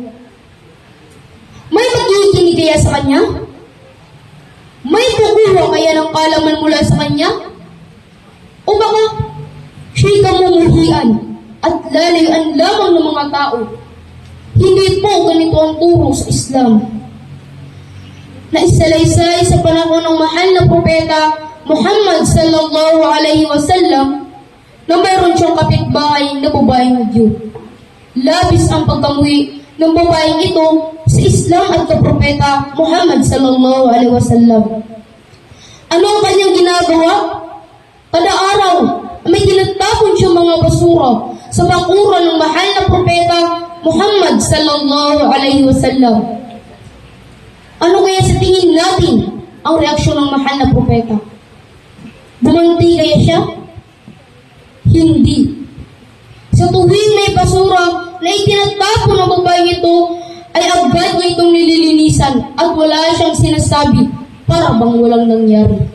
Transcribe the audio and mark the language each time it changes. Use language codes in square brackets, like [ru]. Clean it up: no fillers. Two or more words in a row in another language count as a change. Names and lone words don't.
[tl] May makikinig kaya sa kanya? May kukuha kaya ng kaalaman mula sa kanya? O baka siya'y kamumuhian at lalayuan lamang ng mga tao? Hindi po ganito ang turo sa Islam. Naisalaysay sa panahon ng mahal na propeta Muhammad [ar] صلى الله عليه وسلم [tl] na mayroon siyang kapitbahay na babaeng Hudyo. Labis ang pagkamuhi ng babaeng ito sa Islam at kapropeta Muhammad [ar] صلى الله عليه وسلم. [tl] Ano ang kanyang ginagawa? Kada araw, may tinatapon siyang mga basura sa bakuran ng mahal na propeta Muhammad [ar] صلى الله عليه وسلم. [tl] Ano kaya sa tingin natin ang reaksyon ng mahal na propeta? Bumanti kaya siya? Hindi. Sa tuwing may basura na itinatapon ng babaeng ito, ay agad niya itong nililinisan at wala siyang sinasabi para bang walang nangyari.